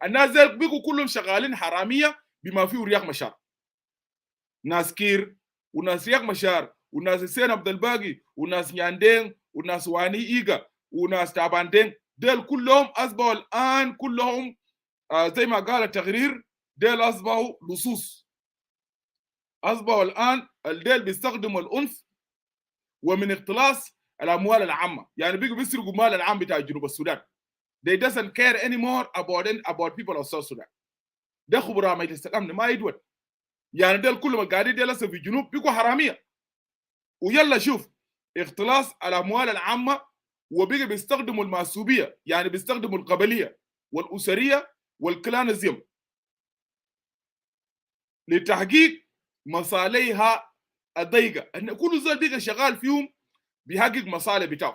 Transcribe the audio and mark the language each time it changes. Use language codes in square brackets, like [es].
[ar] الناس ذلك بيقوا كلهم شغالين حراميه بما فيه رياض مشار، ناس كير وناس رياض مشار وناس حسين عبد الباقي وناس نياندين وناس واني ايغا وناس تاباندين، ديل كلهم اصبحوا الان كلهم زي ما قال التقرير ديل اصبحوا لصوص، اصبحوا الان الديل بيستخدموا العنف ومن اختلاس الاموال العامه، يعني بيجوا بيسرقوا المال العام بتاع جنوب السودان. [en] They doesn't care anymore about people of South Sudan. [ar] ده خبراء مجلس الامن ما يدود، يعني ديل كلهم القاعدين ديل هسه في الجنوب بيجوا حراميه. ويلا شوف اختلاس الاموال العامه، وبيجي بيستخدموا المحسوبيه، يعني بيستخدموا القبليه والاسريه والكلانزم لتحقيق مصالحها الضيقه، ان كل زول بيجي شغال فيهم بيحقق مصالح بتاعه.